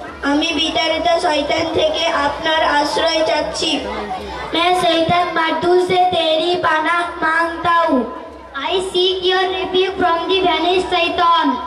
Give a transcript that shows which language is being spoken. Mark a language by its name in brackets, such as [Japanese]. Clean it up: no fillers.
[Bangla] আমি বিতাড়িত শয়তান থেকে আপনার আশ্রয় চাচ্ছি। [Hindi] मैं शैतान मर्दू से तेरी पनाह मांगता हूँ। [English] I seek your refuge from the vanished shaitan.